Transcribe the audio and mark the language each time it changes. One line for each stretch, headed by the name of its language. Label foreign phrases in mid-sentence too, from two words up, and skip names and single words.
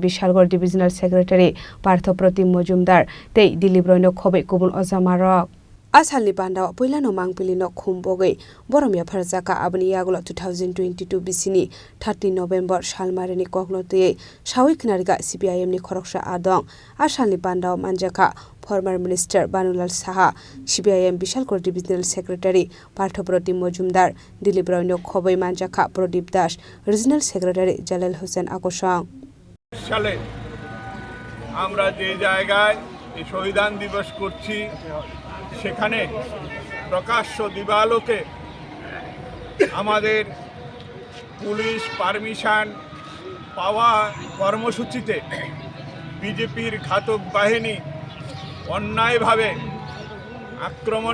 Kok Borok: Bishalgor Divisional Secretary Parthoprotim Mojumdar tei Dilibroino khobe kubun ojamarok Asalni bandao poilano mangpilino khumbogai boromia pharjaka abni yagulo 2022 bisini 30 November salmarini koklote sawi khnariga CPIM ni khoroksa adong asalni bandao manjaka
English: former minister
Kok Borok: Banulal Saha CPIM Bishalgor Divisional Secretary Parthoprotim Mojumdar Dilibroino khobai manjaka Prodip Das Regional Secretary Jalal Hussein Akosang
Bangla: সালে আমরা যে জায়গায় এই শহীদান দিবস করছি সেখানে প্রকাশ্য দিবালোকে আমাদের পুলিশ পারমিশন পাওয়া কর্মসূচিতে বিজেপির ঘাতক বাহিনী অন্যায়ভাবে আক্রমণ